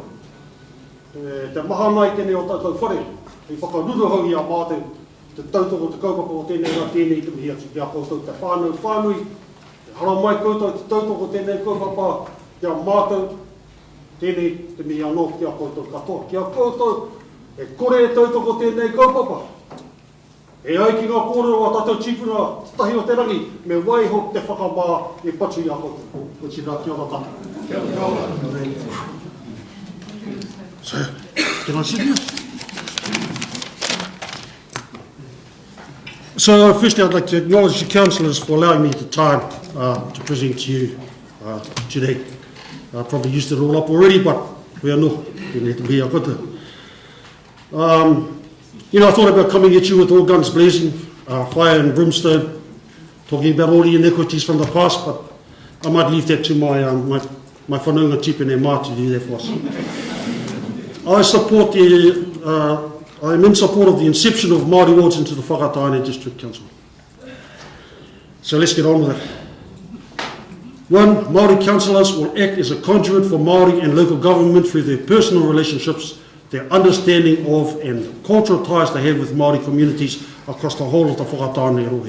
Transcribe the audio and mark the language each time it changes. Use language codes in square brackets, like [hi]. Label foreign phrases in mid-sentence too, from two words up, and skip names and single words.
[mi] Te maha nai tēnei o tātou whare, I whakaruru hau I a mātou, te tautoko te kaupapa o tēnei rā tēnei te mihi atu ki a koutou te whānau whānui, te hara mai koutou te tautoko tēnei kaupapa ki a mātou, tēnei te mihi anō ki a koutou katoa. Ki a koutou, e kore e tautoko tēnei kaupapa. E ai ki ngā kōrero a tātou chipuna tahi o te rangi, me waiho te whakamā e patu I a koutou. Ko tira ki ora tātou. Kia ora. [en] So, can I sit here? So, firstly, I'd like to acknowledge the councillors for allowing me the time to present to you today. I probably used it all up already, but we are no. I thought about coming at you with all guns blazing, fire and brimstone, talking about all the inequities from the past, but I might leave that to my [mi] whanaunga tipene mā [en] to do that for us. I am in support of the inception of Māori Wards into the Whakatāne District Council. So let's get on with it. 1. Māori councillors will act as a conduit for Māori and local government through their personal relationships, their understanding of and cultural ties they have with Māori communities across the whole of the Whakatāne rohe.